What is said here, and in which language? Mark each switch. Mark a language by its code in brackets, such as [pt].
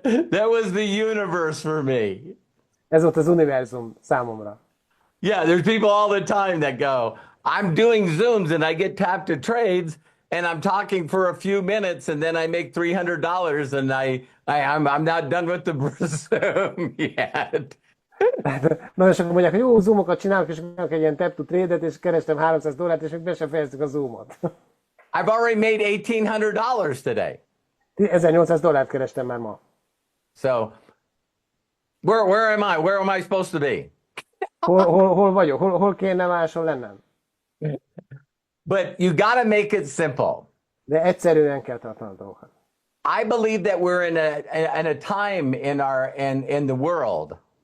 [en] that was the universe for me. [hu] Ez volt az univerzum számomra. [en] Yeah, there's people all the time that go, I'm doing Zooms and I get tapped to trades and I'm talking for a few minutes and then I make $300 and I'm not done with the Zoom yet. [hu] Nagyon sokan mondják, hogy jó, zoomokat csinálok, és csinálok egy ilyen tap to trade-et, és kerestem $300, és még be sem fejeztük a zoomot. [en] I've already made $1,800 today. [hu] $1,800 kerestem már ma. [en] So, where am I? Where am I supposed to be? [hu] Hol vagyok? Hol kéne máshol lennem? [en] But you gotta make it simple. [hu] De egyszerűen kell tartani a dolgokat. [en] I believe that we're in a time in the world.